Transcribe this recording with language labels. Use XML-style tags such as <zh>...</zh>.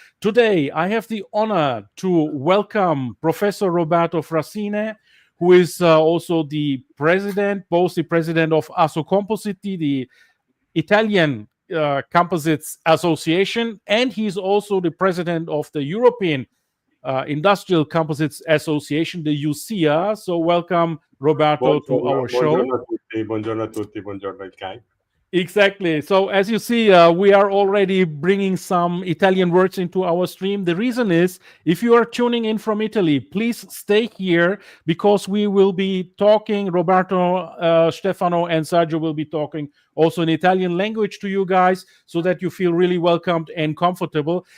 <en>Today, I have the honor to welcome Professor Roberto Frassine, who is also the president, both the president of Assocompositi, the Italian Composites Association, and he's also the president of the European Industrial Composites Association, the UCIA. So welcome, Roberto, to our show.</en> <it>Buongiorno a tutti, buongiorno Ilkay.</it> <en>Exactly. So as you see, we are already bringing some Italian words into our stream. The reason is, if you are tuning in from Italy, please stay here because we will be talking, Roberto, Stefano, and Sergio will be talking also in Italian language to you guys so that you feel really welcomed and comfortable.</en>